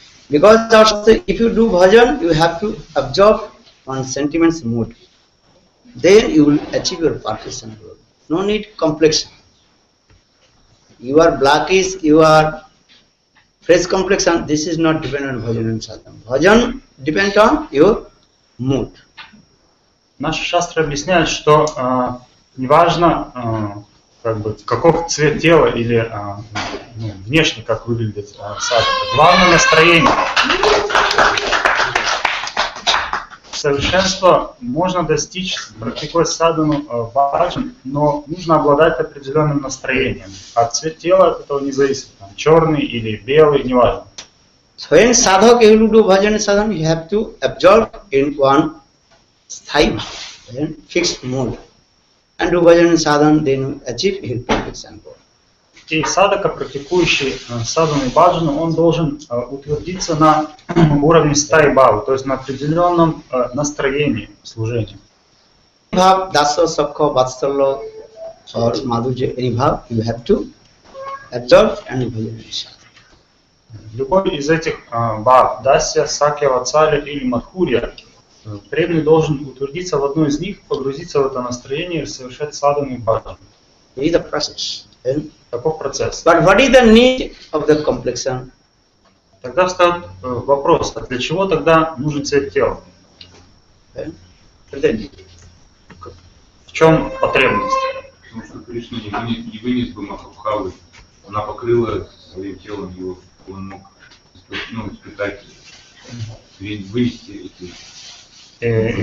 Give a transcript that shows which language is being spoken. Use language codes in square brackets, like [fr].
[en] Because also, if you do bhajan, you have to absorb on sentiments mood. Then you will achieve your perfection. No need complexion. You are blackish, you are fresh complexion. This is not dependent on bhajan and sadhana. Bhajan depends on your mood. [ru] Наши шастры объясняют, что неважно, как бы, каков цвет тела или внешне, как выглядит садхана. Главное настроение. Совершенство можно достичь, практикуя садхану бхаджан, но нужно обладать определенным настроением. А цвет тела от этого не зависит. Черный или белый, неважно. [en] So when sadhak you do bhajan and sadhana, you have to absorb in one sthai bhajan, fixed mood. And do bhajan and sadhana, then you achieve your perfection. [ru] И садака, практикующий садхану и бхаджану, он должен утвердиться на уровне стаи бхавы, то есть на определенном настроении служения. [en] Bhav, dasya, sakha, vatsalya, or madhurya, any bhav, you have to absorb and bhajan and sadhana. [ru] Любой из этих бхав, дасья, сакья, ватсалья или мадхурья, преданный должен утвердиться в одной из них, погрузиться в это настроение и совершать садхану и бхаджану. [en] This is the process. [ru] Таков процесс. [en] But what is the need of the complexion? [ru] Тогда встает вопрос, а для чего тогда нужен цвет тела? В чем потребность? Потому что Кришна не вынес бы Махабхавы, она покрыла своим телом его, он мог испытать, вынести эти